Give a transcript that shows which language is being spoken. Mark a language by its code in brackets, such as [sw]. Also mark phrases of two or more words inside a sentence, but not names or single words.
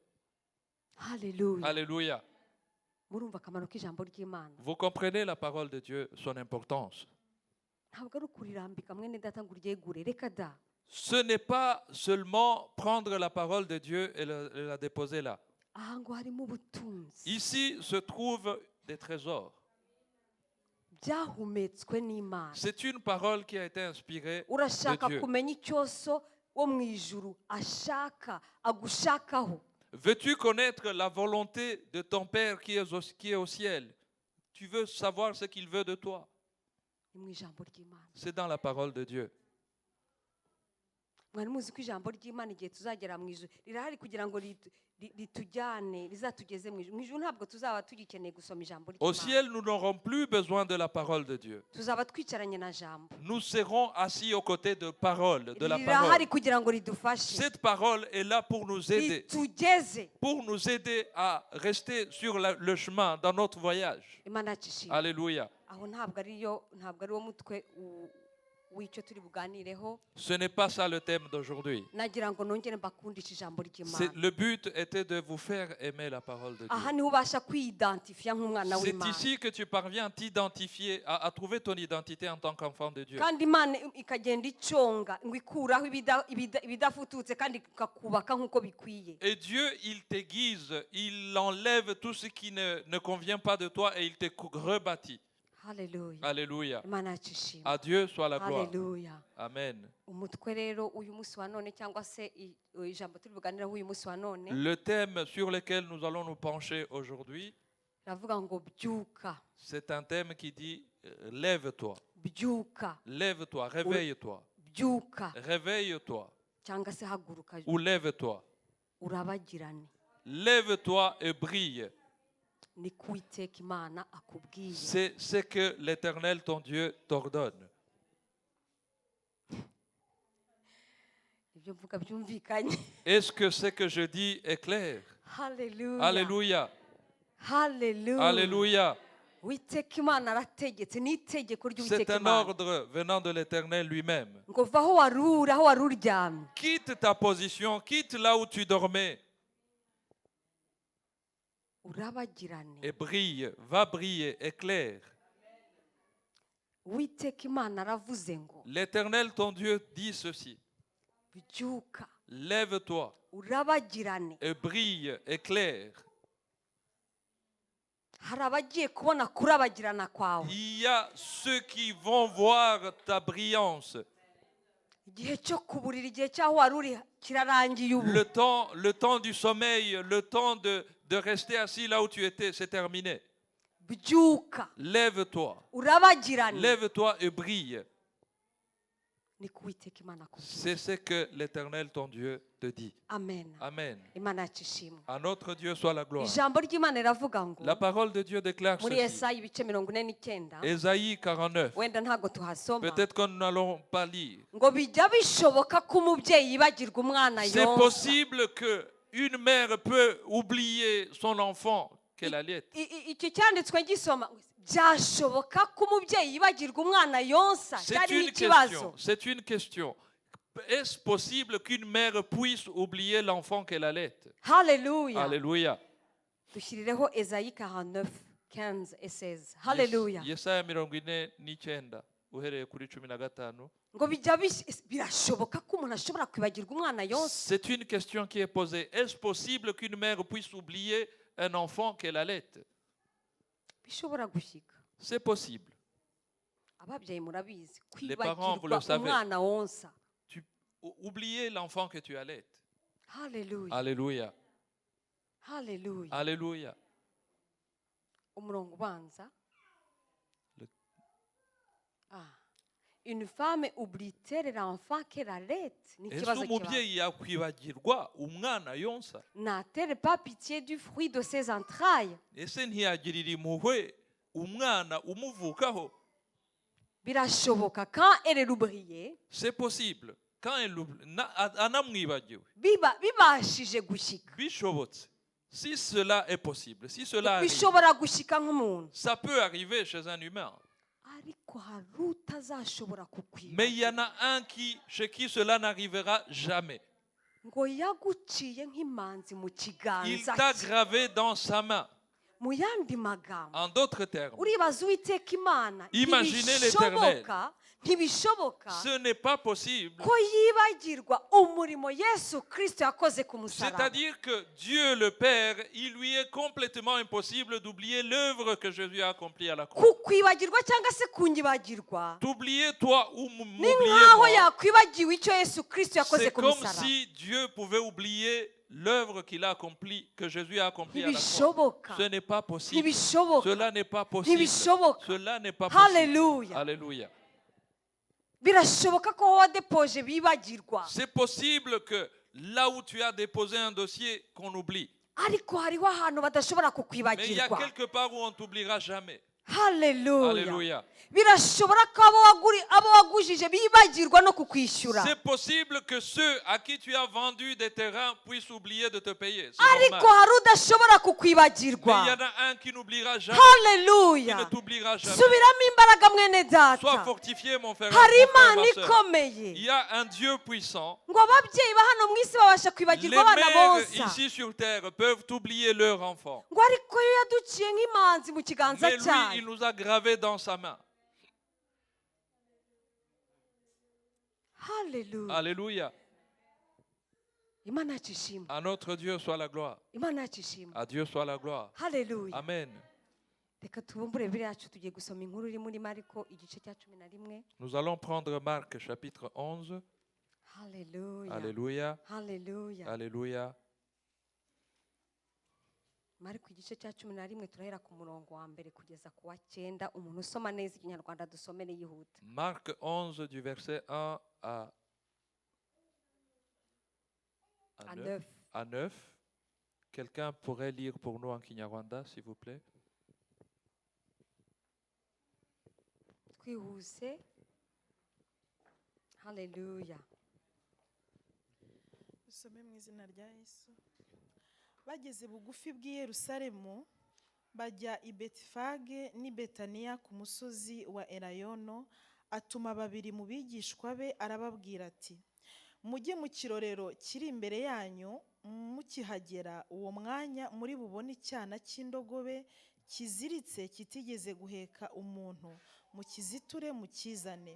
[rw] Hallelujah. [fr] Alléluia. [rw] Murumva akamaro k'ijambo ry'Imana. [fr] Vous comprenez la parole de Dieu, son importance. [rw] Ntabwo ari ukurirambika mwene data ngo uryegure. Reka da. [fr] Ce n'est pas seulement prendre la parole de Dieu et la déposer là. [rw] Aha ngo harimo ubutunzi. [fr] Ici se trouvent des trésors. [rw] Byahumetswe n'Imana. [fr] C'est une parole qui a été inspirée [rw] Urashaka [fr] de Dieu. [rw] kumenya icyoso wo mu ijuru ashaka agushakaho. [fr] Veux-tu connaître la volonté de ton Père qui est au ciel? Tu veux savoir ce qu'il veut de toi? [rw] Ni mu ijambo ry'Imana. [fr] C'est dans la parole de Dieu. [rw] Mwari muzi ko ijambo ry'Imana igihe tuzagera mu ijuru rirahari kugira ngo ritujyane rizatugeze mu ijuru. Mu ijuru ntabwo tuzaba tugikeneye gusoma ijambo [fr] Au [rw] ry'Imana. [fr] ciel, nous n'aurons plus besoin de la parole de Dieu. [rw] Tuzaba twicaranye na jambo. [fr] Nous serons assis aux côtés de parole, de la [rw] Rirahari [fr] parole. [rw] kugira ngo ridufashe. [fr] Cette parole est là pour nous aider, [rw] Ritugeze. [fr] pour nous aider à rester sur le chemin dans notre voyage. [rw] Imana yacishije. [fr] Alléluia. [rw] Aho ntabwo ari wo mutwe w'icyo turi buganireho. [fr] Ce n'est pas ça le thème d'aujourd'hui. [rw] Nagira ngo nongere mbakundishe ijambo ry'Imana. [fr] Le but était de vous faire aimer la parole de [rw] Aha [fr] Dieu. [rw] niho ubasha kwidentifiya nk'umwana [fr] C'est [rw] w'Imana. [fr] ici que tu parviens à t'identifier, à trouver ton identité en tant qu'enfant de Dieu. [rw] Kandi Imana ikagenda iconga ngo ikuraho ibidafututse kandi ikakubaka nk'uko bikwiye. [fr] Et Dieu, il t'aiguise, il enlève tout ce qui ne convient pas de toi et il te rebâtit. [rw] Hallelujah. [fr] Alléluia. [rw] Imana yacu ishimwe. [fr] À Dieu soit la gloire. [rw] Hallelujah. [fr] Amen. [rw] Umutwe rero uyu munsi wa none cyangwa se ijambo turi buganiraho uyu munsi wa none [fr] Le thème sur lequel nous allons nous pencher aujourd'hui, [rw] ravuga ngo byuka. [fr] c'est un thème qui dit lève-toi. [rw] Byuka. [fr] Lève-toi, réveille-toi. [rw] Byuka. [fr] Réveille-toi. [rw] Cyangwa se haguruka. [fr] Ou lève-toi. [rw] Urabagirane. [fr] Lève-toi et brille. [rw] Ni kuiteka Imana akubwiye. [fr] C'est ce que l'Éternel ton Dieu t'ordonne. [rw] Ibyo mvuga byumvikanye. [fr] Est-ce que ce que je dis est clair? [rw] Hallelujah. [fr] Alléluia. [rw] Hallelujah. [fr] Alléluia. [rw] Uwiteka Imana arategetse ni itegeko [fr] C'est [rw] ry'Uwiteka [fr] un [rw] Imana. [fr] ordre venant de l'Éternel lui-même. [rw] Ngo va aho waruri aho wari uryamye. [fr] Quitte ta position, quitte là où tu dormais [rw] Urabagirane. [fr] et brille, va briller, éclaire. [rw] Uwiteka Imana aravuze ngo [fr] L'Éternel ton Dieu dit ceci. [rw] byuka. [fr] Lève-toi [rw] Urabagirane. [fr] et brille, éclaire. [rw] Hari abagiye kubona kurabagirana kwawe. [fr] Il y a ceux qui vont voir ta brillance. [rw] Igihe cyo kuburira igihe cyaho wari uri kirarangiye ubu. [fr] Le temps du sommeil, le temps de rester assis là où tu étais, c'est terminé. [rw] Byuka. [fr] Lève-toi. [rw] Urabagirane. [fr] Lève-toi et brille. [rw] Ni kuwiteka Imana akubwiye. [fr] C'est ce que l'Éternel ton Dieu te dit. [rw] Amen. [fr] Amen. [rw] Imana yacu ishimwe. [fr] À notre Dieu soit la gloire. [rw] Ijambo ry'Imana riravuga ngo [fr] La parole de Dieu déclare [rw] muri [fr] ceci. [rw] Yesaya ibice 49. [fr] Ésaïe 49. [rw] Wenda ntago tuhasoma. [fr] Peut-être que nous n'allons pas lire. [rw] Ngo bijya bishoboka ko umubyeyi yibagirwa umwana [fr] C'est [rw] yonsa. [fr] possible qu'une mère peut oublier son enfant qu'elle allait. [rw] Icyo cyanditswe gisoma byashoboka ko umubyeyi yibagirwa umwana yonsa. Cyari ikibazo. [fr] C'est une question. Est-ce possible qu'une mère puisse oublier l'enfant qu'elle allait? [rw] Hallelujah. [fr] Alléluia. [rw] Dushyirireho Esayi 49:15 et 16. Hallelujah. Yesaya 49 uhereye kuri 15. Ngo bijya birashoboka ko umuntu ashobora kwibagirwa umwana yonsa. [fr] C'est une question qui est posée. Est-ce possible qu'une mère puisse oublier un enfant qu'elle allait? [rw] Bishobora gushyika. [fr] C'est possible. [rw] Ababyeyi murabizi [fr] Les parents, vous le [rw] kwibagirwa [fr] savez. [rw] umwana wonsa. [fr] Oublier l'enfant que tu allais. [rw] Hallelujah. [fr] Alléluia. [rw] Hallelujah. [fr] Alléluia. [rw] Umurongo ubanza. [fr] Une femme oublie-t-elle l'enfant qu'elle allait? [rw] Ni Ese kibazo kibazo. umubyeyi yakwibagirwa umwana yonsa? [fr] N'a-t-elle pas pitié du fruit de ses entrailles? [rw] Ese ntiyagirira impuhwe umwana umuvukaho? Birashoboka [fr] quand elle l'oubliait. C'est possible. Quand elle anamwibagiwe. [rw] Bibashije gushyika. Bishobotse. [fr] Si cela est possible, si cela arrive, [rw] Bishobora gushyika nk'umuntu. [fr] ça peut arriver chez un humain. [rw] Ariko hari utazashobora kukwiba. [fr] Mais il y en a un chez qui cela n'arrivera jamais. [rw] Ngo yaguciye nk'imanzi mu [fr] Il [rw] kiganza [fr] t'a [rw] cye. [fr] gravé dans sa main. [rw] Mu yandi magambo. [fr] En d'autres termes, [rw] Uribaza Uwiteka Imana. [fr] Imaginez l'Éternel. [rw] Ntibishoboka [fr] ce n'est pas possible. [rw] ko yibagirwa umurimo Yesu Kristo yakoze ku musaraba. [fr] C'est-à-dire que Dieu le Père, il lui est complètement impossible d'oublier l'œuvre que Jésus a accomplie à la croix. [rw] Kukwibagirwa cyangwa se kunyibagirwa. [fr] T'oublier toi ou [rw] Ni [fr] m'oublier [rw] nkaho [fr] moi. [rw] yakwibagiwe icyo Yesu Kristo yakoze [fr] C'est [rw] ku [fr] comme [rw] musaraba. [fr] si Dieu pouvait oublier l'œuvre qu'il a accomplie, que Jésus a accomplie à la croix. [rw] Ntibishoboka. [fr] Ce n'est pas possible. [rw] Ntibishoboka. [fr] Cela n'est pas possible. [rw] Ntibishoboka. [fr] Cela n'est pas possible. [rw] Hallelujah. [fr] Alléluia. [rw] Birashoboka ko wadepoje bibagirwa. [fr] C'est possible que là où tu as déposé un dossier, qu'on oublie. [rw] Ariko hariho ahantu badashobora [fr] Mais il y a [rw] kukwibagirwa. [fr] quelque part où on ne t'oubliera jamais. [rw] Hallelujah. [fr] Alléluia. [rw] Birashobora ko abo wagujije bibagirwa no kukwishyura. [fr] C'est possible que ceux à qui tu as vendu des terrains puissent oublier de te payer. C'est [rw] Ariko [fr] normal. [rw] hari udashobora [fr] Mais il y [rw] kukwibagirwa. [fr] en a un qui n'oubliera jamais. Qui ne [rw] Hallelujah. [fr] t'oubliera jamais. [rw] Subiramo imbaraga mwene [fr] Sois [rw] data. [fr] fortifié, mon frère. [rw] Hari [fr] mon frère, [rw] Imana [fr] ma sœur. [rw] ikomeye. [fr] Il y a un Dieu puissant. [rw] Ngo ababyeyi ba hano mu isi babasha [fr] Les [rw] kwibagirwa abana [fr] mères [rw] bonsa. [fr] ici sur terre peuvent oublier leur enfant. [rw] Ngo ariko yo yaduciye nk'imanzi mu kiganza [fr] Mais lui, il [rw] cyayo. [fr] nous a gravés dans sa main. [rw] Hallelujah. [fr] Alléluia. [rw] Imana yacu ishimwe. [fr] À notre Dieu soit la gloire. [rw] Imana yacu ishimwe. [fr] À Dieu soit la gloire. [rw] Hallelujah. [fr] Amen. Nous allons prendre Marc chapitre 11. Alléluia. Alléluia. Alléluia. Alléluia. [rw] Mariko igice cya 11 turahera ku murongo wa mbere kugeza ku wa 9. Umuntu usoma neza ikinyarwanda dusomere yihuta. [fr] Marc 11 du verset 1 à 9. Quelqu'un pourrait lire pour nous en Kinyarwanda, s'il vous plaît? [rw] Twihuse. Hallelujah. Dusome mu izina rya Yesu. Bageze bugufi bw'i Yerusalemu bajya i Betifage n'i Betaniya ku musozi wa Elayono, atuma babiri mu bigishwa be arababwira ati: mujye mu kirorero kiri imbere yanyu, mukihagera uwo mwanya muri bubone icyana cy'indogobe kiziritse kitigeze guheka umuntu, mukiziture mukizane.